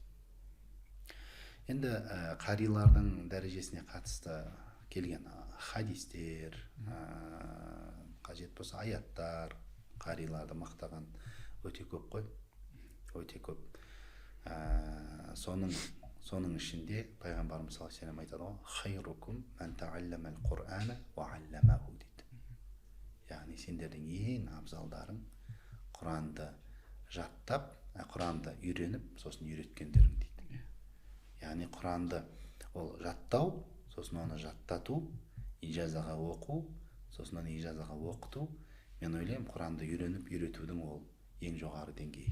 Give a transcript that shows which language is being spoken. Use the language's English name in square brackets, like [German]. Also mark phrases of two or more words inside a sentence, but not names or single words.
[Kazakh] Енді қарилардың дәрежесіне қатысты келген хадистер, қажет болса аяттар, қариларды мақтаған өте көп қой, өте көп. Соның ішінде пайғамбарымыз [Arabic] صلى الله عليه وسلم [Kazakh] айтады ғой, [Arabic] خيركم من تعلم القرآن وعلمه [Kazakh] дейді. Яғни сендердің ең абзалдарың Құранды жаттап, Құранды үйреніп, сосын үйреткендерің дейді. Яғни Құранды ол жаттау, сосын оны жаттату, ижазаға оқу, сосын ижазаға оқыту, мен ойлаймын құранды үйреніп үйретудің ол ең жоғары деңгейі.